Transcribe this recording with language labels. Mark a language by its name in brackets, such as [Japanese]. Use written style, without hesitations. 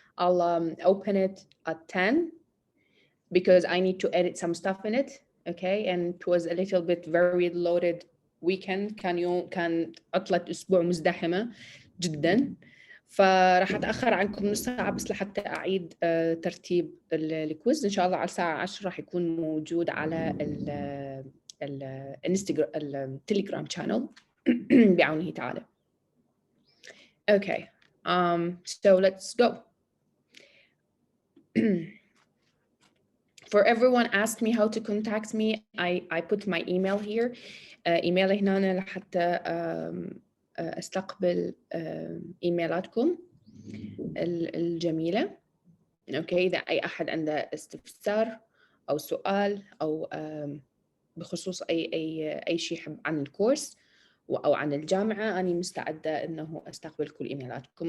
[English] I'll open it at 10 because I need to edit some stuff in it. Okay, and it was a little bit very loaded weekend. [Arabic] كان عطلة أسبوع مزدحمة جدا، فراح أتأخر عنكم نص ساعة بس لحتى أعيد ترتيب الكويز. إن شاء الله على الساعة 10 راح يكون موجود على الانستغرام التليجرام channel بعونه تعالى. [English] Okay, so let's go. For everyone asked me how to contact me, I put my email here. [Arabic] إيميل هنا لحتى أستقبل إيميلاتكم الجميلة. أوكي، إذا أي أحد عنده استفسار أو سؤال أو بخصوص أي شيء عن الكورس أو عن الجامعة، أنا مستعدة إنه أستقبل كل إيميلاتكم.